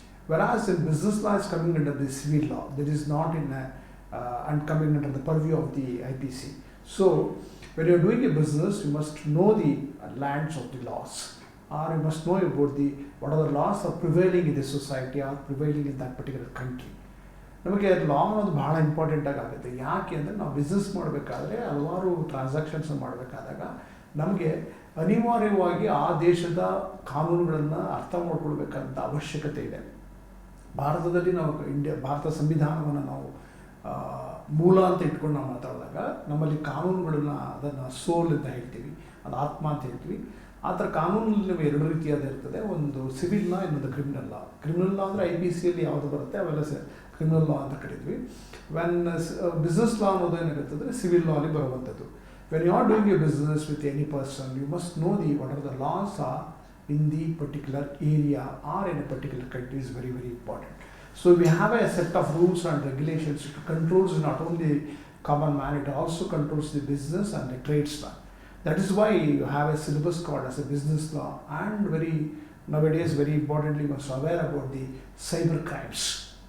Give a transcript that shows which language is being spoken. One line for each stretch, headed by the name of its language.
English: Whereas in business law is coming under the civil law, that is not in and coming under the purview of the IPC. So, when you are doing a business, you must know the lands of the laws, or you must know about what are the laws are prevailing in the society or prevailing in that particular country.
Kannada: ನಮಗೆ ಲಾ ಅನ್ನೋದು ಭಾಳ ಇಂಪಾರ್ಟೆಂಟಾಗಿ ಆಗುತ್ತೆ. ಯಾಕೆ ಅಂದರೆ ನಾವು business ಮಾಡಬೇಕಾದ್ರೆ ಹಲವಾರು transactions ಮಾಡಬೇಕಾದಾಗ ನಮಗೆ ಅನಿವಾರ್ಯವಾಗಿ ಆ ದೇಶದ ಕಾನೂನುಗಳನ್ನು ಅರ್ಥ ಮಾಡ್ಕೊಳ್ಬೇಕಂತ ಅವಶ್ಯಕತೆ ಇದೆ. ಭಾರತದಲ್ಲಿ ನಾವು ಭಾರತ ಸಂವಿಧಾನವನ್ನು ನಾವು ಮೂಲ ಅಂತ ಇಟ್ಕೊಂಡು ನಾವು ಮಾತಾಡಿದಾಗ ನಮ್ಮಲ್ಲಿ ಕಾನೂನುಗಳನ್ನ ಅದನ್ನು ಸೋಲ್ ಅಂತ ಹೇಳ್ತೀವಿ, ಅದು ಆತ್ಮ ಅಂತ ಹೇಳ್ತೀವಿ. ಆ ಥರ ಕಾನೂನಲ್ಲಿ ಎರಡು ರೀತಿಯಾದ ಇರ್ತದೆ, ಒಂದು ಸಿವಿಲ್ ಲಾ, ಇನ್ನೊಂದು ಕ್ರಿಮಿನಲ್ ಲಾ. ಕ್ರಿಮಿನಲ್ ಲಾ ಅಂದರೆ IPCಯಲ್ಲಿ ಯಾವುದು ಬರುತ್ತೆ ಅವೆಲ್ಲ ಕ್ರಿಮಿನಲ್ ಲಾ ಅಂತ ಕರೀತೀವಿ. ವೆನ್ ಬಿಸ್ನೆಸ್ ಲಾ ಅನ್ನೋದು ಏನಾಗುತ್ತದೆ ಸಿವಿಲ್ ಲಾ ಅಲ್ಲಿ ಬರುವಂಥದ್ದು.
English: When you are doing a business with any person, you must know what are the laws are in the particular area or in a particular country is very, very important. So we have a set of rules and regulations to controls not only common man, it also controls the business and the trades law. That is why you have a syllabus called as a business law, and nowadays very importantly you must be aware about the cyber crimes.